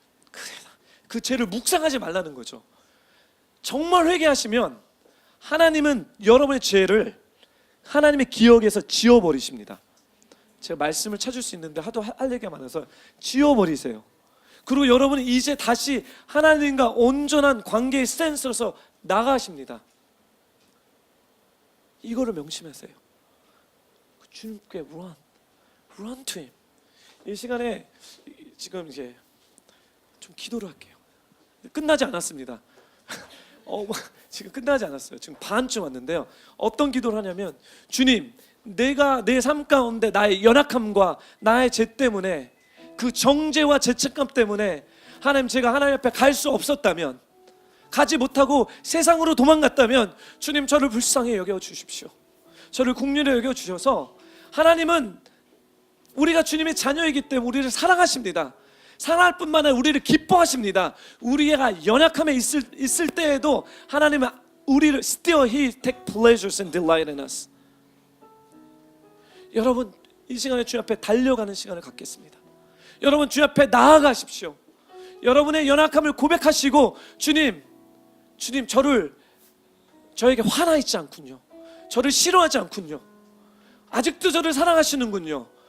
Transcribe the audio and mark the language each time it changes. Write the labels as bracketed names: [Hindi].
[Korean] 그래, 그 죄를 묵상하지 말라는 거죠. 정말 회개하시면 하나님은 여러분의 죄를 하나님의 기억에서 지워버리십니다. 제가 말씀을 찾을 수 있는데 하도 할 얘기가 많아서 지워버리세요. 그리고 여러분은 이제 다시 하나님과 온전한 관계의 스탠스로서 나가십니다. 이거를 명심하세요. 주님께 [English] run to Him. [Korean] 이 시간에 지금 이제 좀 기도를 할게요. 끝나지 않았습니다. 지금 끝나지 않았어요. 지금 반쯤 왔는데요. 어떤 기도를 하냐면, 주님, 내가 내 삶 가운데 나의 연약함과 나의 죄 때문에, 그 정죄와 죄책감 때문에 하나님, 제가 하나님 앞에 갈 수 없었다면, 가지 못하고 세상으로 도망갔다면 주님, 저를 불쌍히 여겨 주십시오. 저를 긍휼히 여겨 주셔서, 하나님은 우리가 주님의 자녀이기 때문에 우리를 사랑하십니다. 사랑할 뿐만 아니라 우리를 기뻐하십니다. 우리가 연약함에 있을 때에도 하나님은 우리를 [English] still He take pleasures and delight in us. [Korean] 여러분, 이 시간에 주님 앞에 달려가는 시간을 갖겠습니다. 여러분, 주님 앞에 나아가십시오. 여러분의 연약함을 고백하시고, 주님, 저에게 화나 있지 않군요. 저를 싫어하지 않군요. 아직도 저를 사랑하시는군요.